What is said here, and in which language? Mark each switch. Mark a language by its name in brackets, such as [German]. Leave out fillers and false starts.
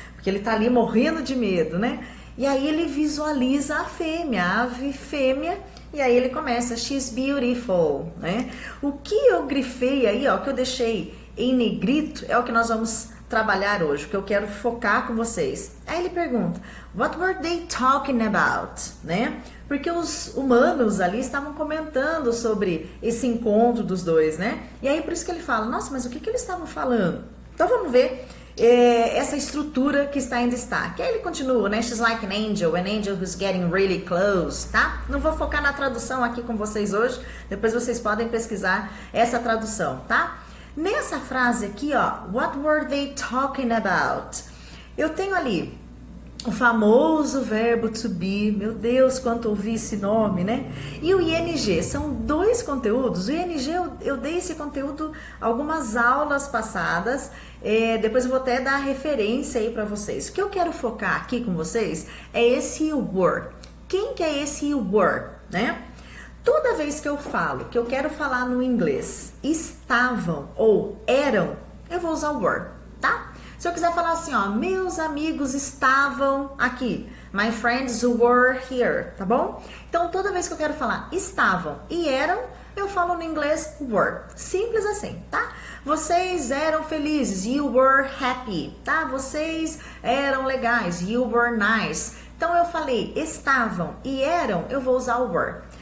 [Portuguese] Porque ele tá ali morrendo de medo, né? E aí ele visualiza a fêmea, a ave fêmea, e aí ele começa, [English] she's beautiful, [Portuguese] né? O que eu grifei aí, ó, que eu deixei em negrito, é o que nós vamos trabalhar hoje, que eu quero focar com vocês. Aí ele pergunta, [English] what were they talking about, [Portuguese] né? Porque os humanos ali estavam comentando sobre esse encontro dos dois, né? E aí por isso que ele fala, nossa, mas o que eles estavam falando? Então vamos ver essa estrutura que está em destaque. Aí ele continua, né? [English] She's like an angel who's getting really close, tá? [Portuguese] Não vou focar na tradução aqui com vocês hoje, depois vocês podem pesquisar essa tradução, tá? Nessa frase aqui, ó, [English] what were they talking about? [Portuguese] Eu tenho ali o famoso verbo to be, meu Deus, quanto ouvi esse nome, né? E o ing, são 2 conteúdos. O ing, eu dei esse conteúdo algumas aulas passadas, depois eu vou até dar referência aí para vocês. O que eu quero focar aqui com vocês é esse were. Quem que é esse were, né? Toda vez que eu falo, que eu quero falar no inglês, estavam ou eram, eu vou usar o were, tá? Se eu quiser falar assim, ó, meus amigos estavam aqui. [English] My friends were here, [Portuguese] tá bom? Então, toda vez que eu quero falar estavam e eram, eu falo no inglês were. Simples assim, tá? Vocês eram felizes, [English] you were happy, [Portuguese] tá? Vocês eram legais, [English] you were nice. [Portuguese] Então, eu falei estavam e eram, eu vou usar o were.